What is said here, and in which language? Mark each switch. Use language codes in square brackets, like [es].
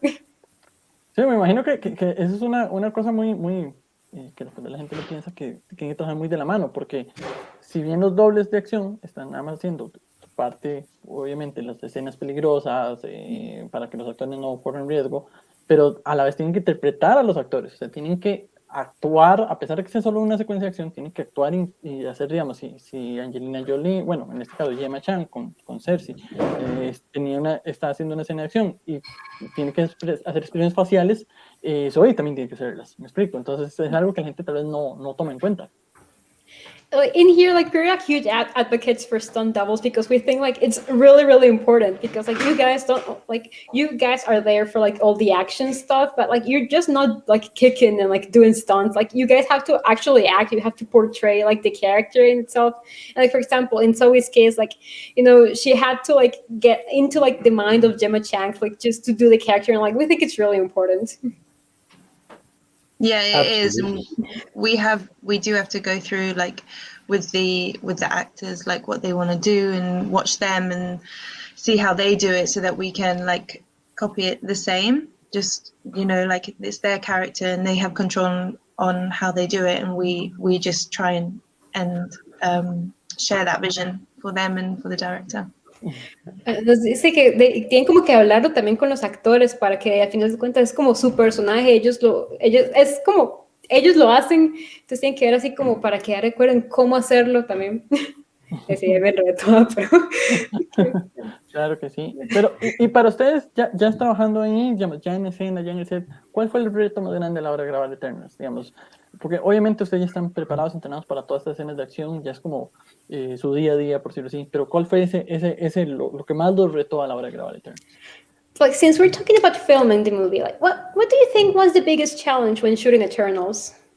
[es] Sí, me imagino que eso es una cosa muy que la gente lo piensa que tiene que trabajar muy de la mano, porque si bien los dobles de acción están nada más haciendo parte, obviamente, las escenas peligrosas, para que los actores no corran riesgo, pero a la vez tienen que interpretar a los actores, o sea, tienen que actuar, a pesar de que sea solo una secuencia de acción, tienen que actuar y hacer, digamos, si Angelina Jolie, bueno, en este caso Gemma Chan con Sersi, está haciendo una escena de acción y tiene que hacer expresiones faciales, Zoe también tiene que hacerlas, me explico, entonces es algo que la gente tal vez no toma en cuenta. [en] In here, like, we're like huge advocates for stunt doubles because we think like it's really, really important, because like you guys are there for like all the action stuff, but like you're just not like kicking and like doing stunts. Like you guys have to actually act. You have to portray like the character in itself. And like, for example, in Zoe's case, like, you know, she had to like get into like the mind of Gemma Chan, like just to do the character, and like we think it's really important. Yeah, it is. And we do have to go through like with the actors, like what they want to do, and watch them and see how they do it, so that we can like copy it the same. Just, you know, like it's their character and they have control on how they do it, and we just try and share that vision for them and for the director. [es] Nos dice que tienen como que hablarlo también con los actores para que al final de cuentas es como su personaje, ellos lo hacen, entonces tienen que ver así como para que recuerden cómo hacerlo también. Sí, me reto, pero... Claro que sí. Pero, y para ustedes, ya trabajando ahí, ya en escena, ya en el set, ¿cuál fue el reto más grande a la hora de grabar Eternals? Digamos, porque obviamente ustedes ya están preparados, entrenados para todas estas escenas de acción, ya es como su día a día, por decirlo así, pero ¿cuál fue lo que más los retó a la hora de grabar Eternals? [en] Like, since we're talking about filming the movie, like, what do you think was the biggest challenge when shooting Eternals?